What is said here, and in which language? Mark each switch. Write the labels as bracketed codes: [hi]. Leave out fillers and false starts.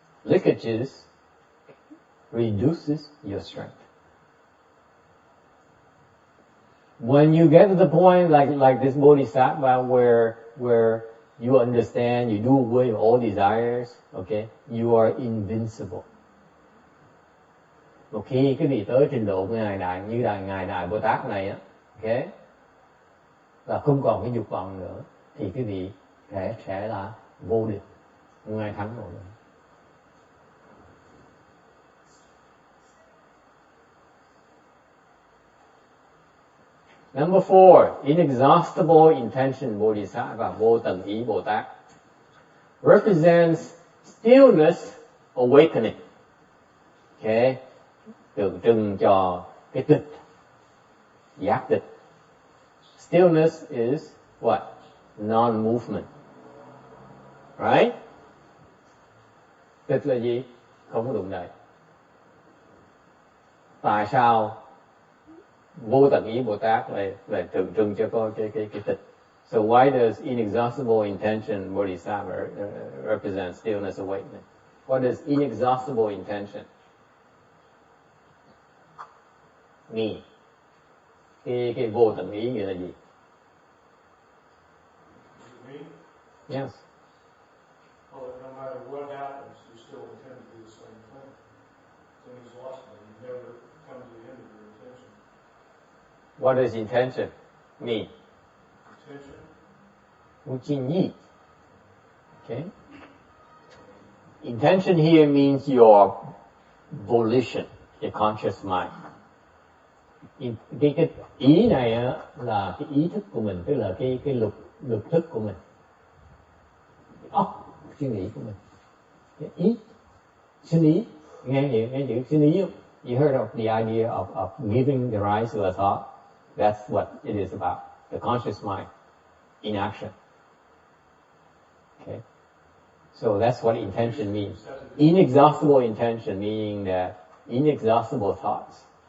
[en] Leakages reduces your strength. When you get to the point like this Bodhisattva where you understand, you do away with all desires, okay, you are invincible. [vi] Một khi cái vị tới trình độ Ngài Đại Bồ Tát này á, okay, và không còn cái dục vọng nữa, thì cái vị sẽ là vô địch, không ai thắng nổi nữa. [en] Number 4, inexhaustible intention Bodhisattva, vô tận ý Bồ Tát, represents stillness awakening. [vi] Okay, tượng trưng cho cái tịch, giác tịch. [en] Stillness is what? Non-movement. Right? [vi] Tịch là gì? Không có đụng đậy. Tại sao vô tận ý Bồ Tát lại tượng trưng cho có cái tịch? [en] So why does inexhaustible intention Bodhisattva represent stillness awakening? What is inexhaustible intention mean? [vi] Cái vô tận ý nghĩa là gì? [en] Yes. Well, no matter what happens, you still intend to do the same thing. It's inexhaustible. You never come to the end of your intention. What is intention? mean? Intention. Uchinyi. Okay. Intention here means your volition, your conscious mind. [vi] Cái ý này á, là cái ý thức của mình, tức là cái lực thức của mình, cái óc suy nghĩ của mình. Cái ý, suy nghĩ, nghe chữ suy nghĩ không? [en] You heard of the idea of giving the rise to a thought? That's what it is about. The conscious mind in action. Okay. So that's what intention means. Inexhaustible intention, meaning that inexhaustible thoughts.